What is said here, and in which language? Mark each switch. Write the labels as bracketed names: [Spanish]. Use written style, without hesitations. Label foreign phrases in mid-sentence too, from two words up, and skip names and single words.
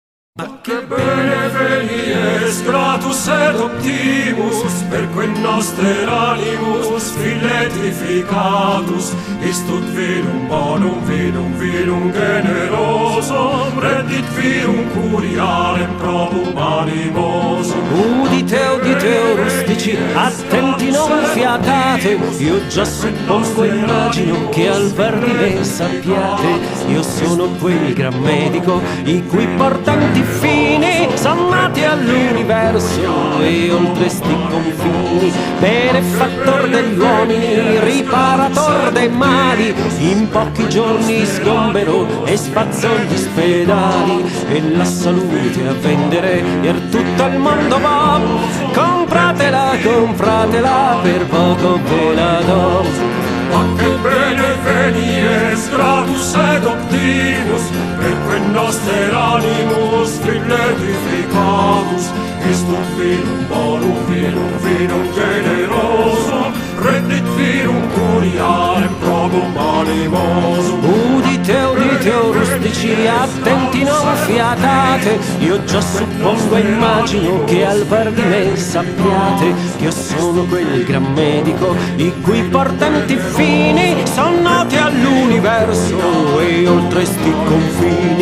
[Latin] Ma che bene venies, gratus et optimus, perque noster animus filetificatus, istud vinum bonum, vinum generosum, rendit virum curialem probum animosum. [Italian] Udite, rustici, attenti, non fiatate, io già suppongo e immagino che al ver di me sappiate. Io sono quel gran medico i cui portanti fini son nati all'universo e oltre sti confini, benefattor degli uomini, riparator dei mali. In pochi giorni sgomberò e spazzò gli spedali, e la salute a vendere per tutto il mondo va. Compratela per poco ve la do. [Latin] Ma che bene venies, gratus et optimus, perque noster animus filetificatus, istud vinum bonum, vinum generosum, rendit virum curialem probum animosum. [Italian] Udite, rustici, attenti, non fiatate, io già suppongo e immagino che al ver di me sappiate che io sono quel gran medico i cui portanti fini son noti all'universo e oltre sti confini.